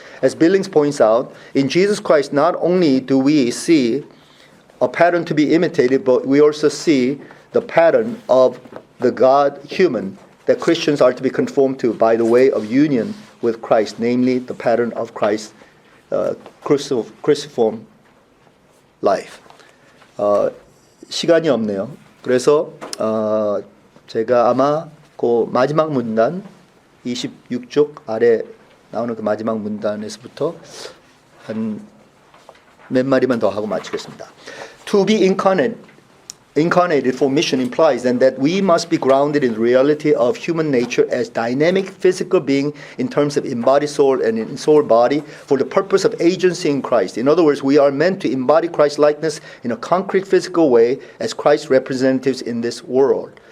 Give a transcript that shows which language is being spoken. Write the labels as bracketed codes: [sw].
[en] As Billings points out, in Jesus Christ, not only do we see a pattern to be imitated, but we also see the pattern of the God human that Christians are to be conformed to by the way of union with Christ, namely the pattern of Christ's cruciform life. [ko] 시간이 없네요. 그래서 제가 아마 그 마지막 문단 26쪽 아래 나오는 그 마지막 문단에서부터 한 몇 마디만 더 하고 마치겠습니다. [en] To be incarnated for mission implies then that we must be grounded in the reality of human nature as dynamic physical being in terms of embodied soul and in soul body for the purpose of agency in Christ. In other words, we are meant to embody Christ's likeness in a concrete physical way as Christ's representatives in this world.